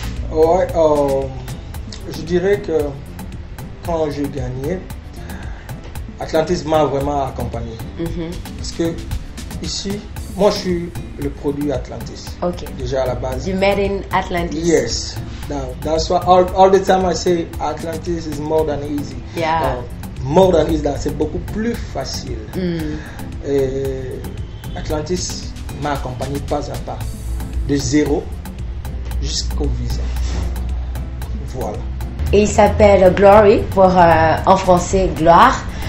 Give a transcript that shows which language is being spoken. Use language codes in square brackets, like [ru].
[fr] Ouais, je dirais que quand j'ai gagné, Atlantis m'a vraiment accompagné. Parce que ici, moi je suis le produit Atlantis. Déjà à la base. [en] You made in Atlantis. Yes. Now, that's why all the time I say Atlantis is more than easy. Yeah. More than easy, [fr] c'est beaucoup plus facile. Et Atlantis m'a accompagné pas à pas, de zéro jusqu'au visa. Voilà. Et il s'appelle Glory, pour en français gloire.